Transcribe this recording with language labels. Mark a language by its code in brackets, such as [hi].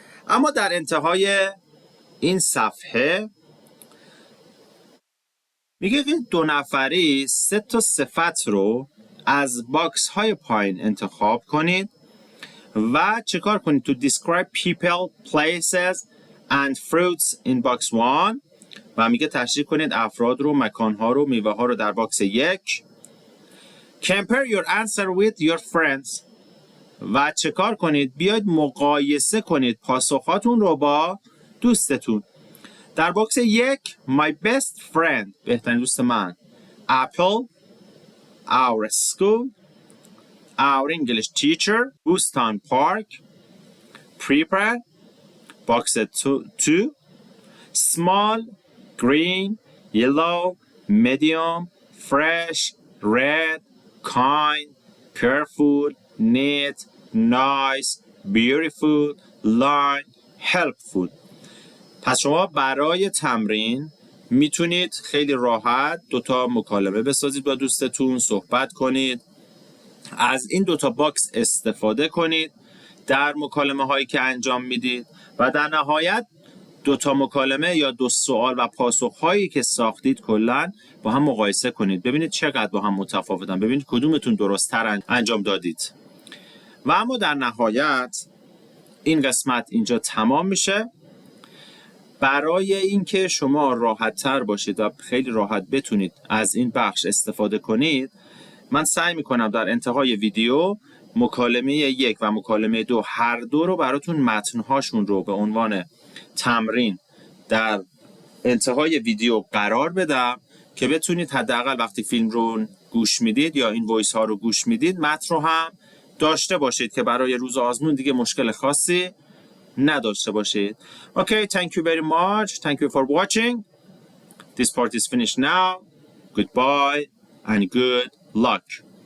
[fa] اما در انتهای این صفحه میگه که 2 نفری 3 تا صفت رو از باکس های پایین انتخاب کنید و چه کار کنید؟ [en] To describe people, places and fruits in box 1 [fa] و میگه تشریح کنید افراد رو، مکانها رو، میوه ها رو در باکس 1. [en] Compare your answer with your friends [fa] و چه کار کنید؟ بیاید مقایسه کنید پاسخاتون رو با دوستتون. در باکس 1 [en] My best friend [fa] بهترین دوست من. [en] Apple, our school, our English teacher, Bustan Park, prepare, box 2, small, green, yellow, medium, fresh, red, kind, careful, neat, nice, beautiful, line, helpful. [fa] پس شما برای تمرین میتونید خیلی راحت 2 تا مکالمه بسازید با دوستتون، صحبت کنید، از این 2 تا باکس استفاده کنید در مکالمه هایی که انجام میدید و در نهایت 2 تا مکالمه یا 2 سوال و پاسخ هایی که ساختید کلا با هم مقایسه کنید، ببینید چقدر با هم متفاوتن، ببینید کدومتون درست‌تر انجام دادید. و اما در نهایت این قسمت اینجا تمام میشه. برای اینکه شما راحت‌تر باشید و خیلی راحت بتونید از این بخش استفاده کنید، من سعی میکنم در انتهای ویدیو مکالمه 1 و مکالمه 2 هر دو رو براتون متن‌هاشون رو به عنوان تمرین در انتهای ویدیو قرار بدم که بتونید حداقل وقتی فیلم رو گوش میدید یا این وایس ها رو گوش میدید متن رو هم داشته باشید که برای روز آزمون دیگه مشکل خاصی نداشته باشید. [en] Okay, thank you very much. Thank you for watching. This part is finished now. Goodbye and good luck.